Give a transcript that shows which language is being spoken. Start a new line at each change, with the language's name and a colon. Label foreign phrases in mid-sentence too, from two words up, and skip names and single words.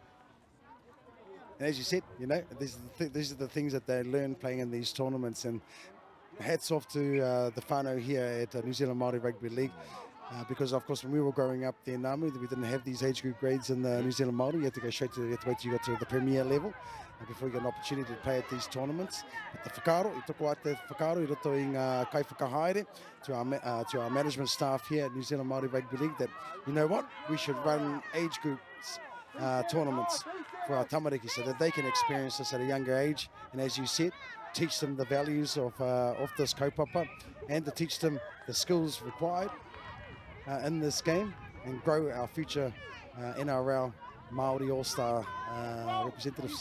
English: And as you said, you know, these are the things that they learn playing in these tournaments. And hats off to the whānau here at New Zealand Māori Rugby League. Because, of course, when we were growing up there in Namu, we didn't have these age group grades in the New Zealand Māori. You had to go straight to, you had to wait till you got to the premier level before you got an opportunity to play at these tournaments. But the
Māori: whakaro, I toko a te whakaro, I roto i ngā kai whakahaere
English: to our management staff here at New Zealand Māori Rugby League that, you know what, we should run age groups tournaments for our tamariki so that they can experience this at a younger age. And as you said, teach them the values of this kaupapa and to teach them the skills required in this game and grow our future NRL Māori All-Star representatives.